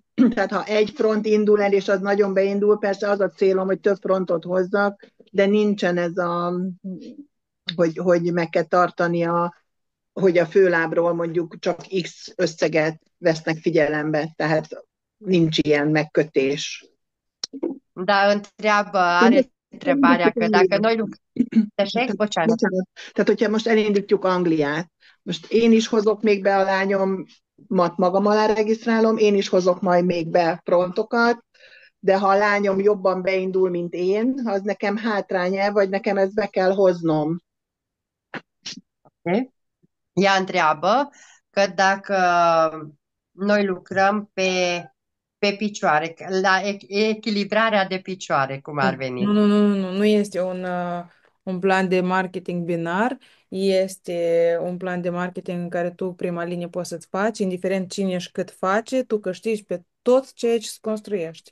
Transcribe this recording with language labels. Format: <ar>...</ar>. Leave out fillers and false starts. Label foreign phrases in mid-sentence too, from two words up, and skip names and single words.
<hu>Tehát ha egy front indul el, és az nagyon beindul, persze az a célom, hogy több frontot hozzak, de nincsen ez hogy meg kell tartani hogy a főlábról mondjuk csak X összeget vesznek figyelembe, tehát nincs ilyen megkötés.</hu> <ro>Da, întreabă că dacă noi lucrăm...</ro> <hu>Bocsánat. Tehát, hogyha most elindítjuk Angliát, most én is hozok még be a lányomat, magam alá regisztrálom, én is hozok majd még be frontokat, de ha a lányom jobban beindul, mint én, az nekem hátránya, vagy nekem ezt be kell hoznom. Okay.</hu> <ro>Ea întreabă că dacă noi lucrăm pe picioare, la echilibrarea de picioare, cum ar veni. Nu este un plan de marketing binar, este un plan de marketing în care tu prima linie poți să-ți faci, indiferent cine și cât face, tu câștigi pe tot ceea ce construiești.</ro>